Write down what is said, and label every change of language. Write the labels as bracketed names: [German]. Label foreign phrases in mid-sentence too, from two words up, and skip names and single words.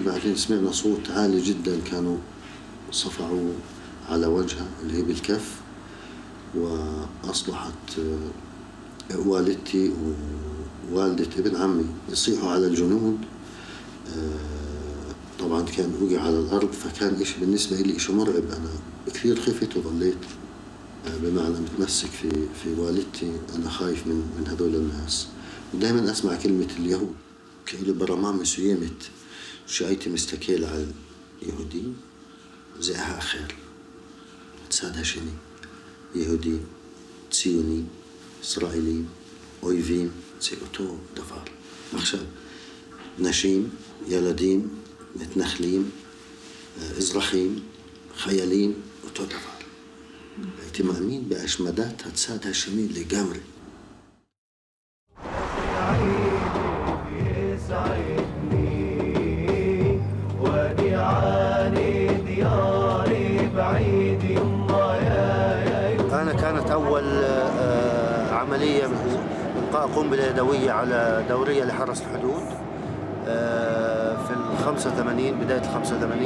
[Arabic] بعدين سمعنا صوت عالي جدا، كانوا صفعوا على وجهه اللي هي بالكف، وأصبحت والدتي ووالدة ابن عمي يصيحوا على الجنود. طبعا كان وقع على الأرض، فكان إشي بالنسبة لي إشي مرعب. أنا كثير خفت وظليت بمعنى متمسك في والدتي. أنا خايف من هذول الناس. ودائما أسمع كلمة اليهود، [Hebrew] כאילו ברמה מסוימת שהייתי מסתכל על יהודים, זה האחר, הצד השני, יהודי, ציוני, ישראלי, אויבים, זה אותו דבר. עכשיו, נשים, ילדים, מתנחלים, אזרחים, חיילים, אותו דבר. הייתי מאמין בהשמדת הצד השני לגמרי. [Arabic] أنا كانت أول عملية إلقاء قنبلة يدوية على دورية لحرس الحدود في 85، بداية 85.